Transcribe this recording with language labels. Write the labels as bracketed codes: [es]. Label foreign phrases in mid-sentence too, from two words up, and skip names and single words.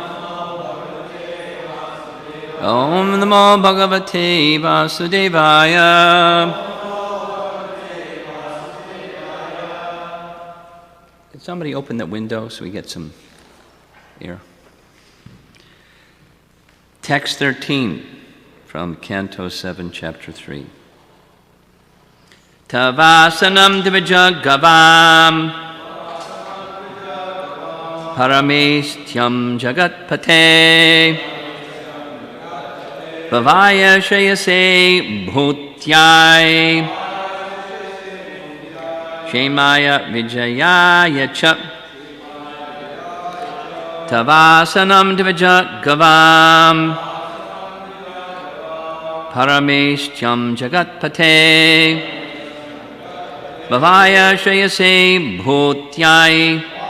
[sa] Om Namo Bhagavate Vasudevaya. [en] Can somebody open that window so we get some air? Text 13 from Canto 7, Chapter 3. [sa] Tavasanam Divijagavam Parameshtyam Jagatpate Bhavaya Shayase Bhutyai Shemaya Vijayaya Cha Tavasanam Divijagavam Parameshtyam Jagatpate Bhavaya Shayase Bhutyai